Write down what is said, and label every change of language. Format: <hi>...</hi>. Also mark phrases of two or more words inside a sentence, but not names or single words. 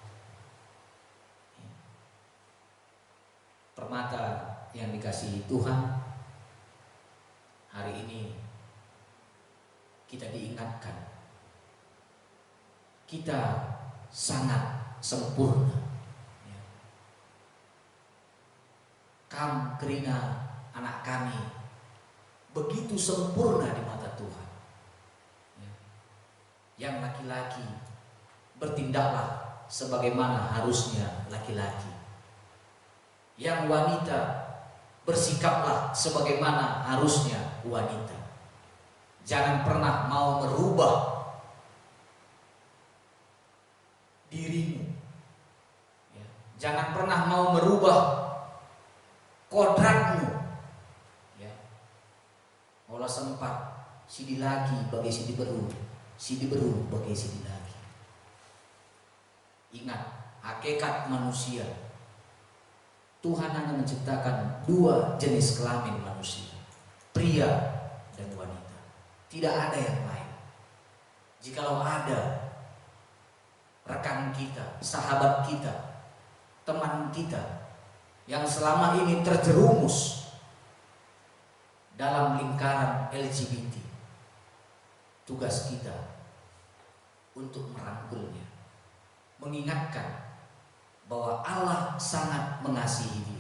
<id>Permata yang dikasihi Tuhan, hari ini kita diingatkan, kita sangat sempurna.</id> <btx>Kam kerina</btx> <id>anak kami begitu sempurna di mata Tuhan. Yang laki-laki bertindaklah sebagaimana harusnya laki-laki. Yang wanita bersikaplah sebagaimana harusnya wanita. Jangan pernah mau merubah dirimu. Ya. Jangan pernah mau merubah kodratmu.</id> <btx>Ya. Olah sempat sidi lagi bagi sidi beru, sidi beru bagi sidi lagi.</btx> <id>Ingat, hakikat manusia, Tuhan hanya menciptakan dua jenis kelamin manusia, pria dan wanita. Tidak ada yang lain. Jikalau ada rekan kita, sahabat kita, teman kita yang selama ini terjerumus dalam lingkaran LGBT, tugas kita untuk merangkulnya, mengingatkan bahwa Allah sangat mengasihi dia.</id>